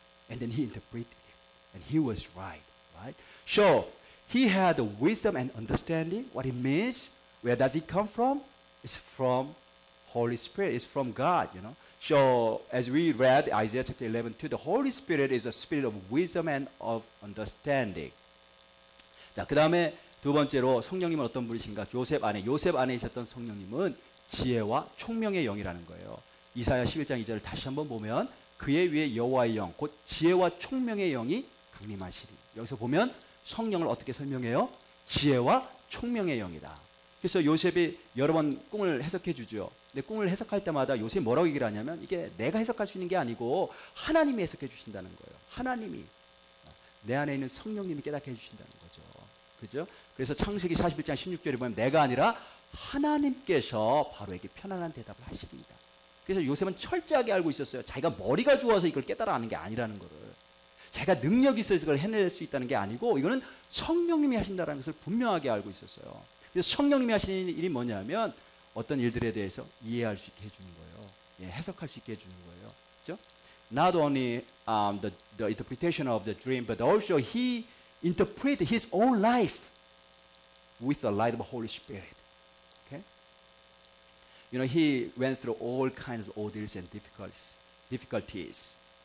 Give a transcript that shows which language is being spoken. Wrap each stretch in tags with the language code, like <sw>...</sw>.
<en>And then he interpreted it. And he was right. So, he had the wisdom and understanding, what it means. Where does it come from? It's from Holy Spirit. It's from God, So as we read Isaiah chapter 11:2, the Holy Spirit is a spirit of wisdom and of understanding.</en> <ko>자, 그 다음에 두 번째로 성령님은 어떤 분이신가? 요셉 안에 있었던 성령님은 지혜와 총명의 영이라는 거예요. 이사야 11장 2절을 다시 한번 보면 그의 위에 여호와의 영, 곧 지혜와 총명의 영이 강림하시리. 여기서 보면 성령을 어떻게 설명해요? 지혜와 총명의 영이다. 그래서 요셉이 여러 번 꿈을 해석해 주죠. 근데 꿈을 해석할 때마다 요셉이 뭐라고 얘기를 하냐면 이게 내가 해석할 수 있는 게 아니고 하나님이 해석해 주신다는 거예요. 하나님이 내 안에 있는 성령님이 깨닫게 해주신다는 거죠. 그죠? 그래서 창세기 41장 16절에 보면 내가 아니라 하나님께서 바로에게 편안한 대답을 하십니다. 그래서 요셉은 철저하게 알고 있었어요. 자기가 머리가 좋아서 이걸 깨달아 아는 게 아니라는 거를. 자기가 능력이 있어서 이걸 해낼 수 있다는 게 아니고 이거는 성령님이 하신다는 것을 분명하게 알고 있었어요. 그래서 성령님이 하시는 일이 뭐냐면 어떤 일들에 대해서 이해할 수 있게 해주는 거예요. 해석할 수 있게 해주는 거예요. 그렇죠?</ko> <en>Not only the interpretation of the dream, but also he interpreted his own life with the light of the Holy Spirit. Okay? He went through all kinds of ordeals and difficulties.</en>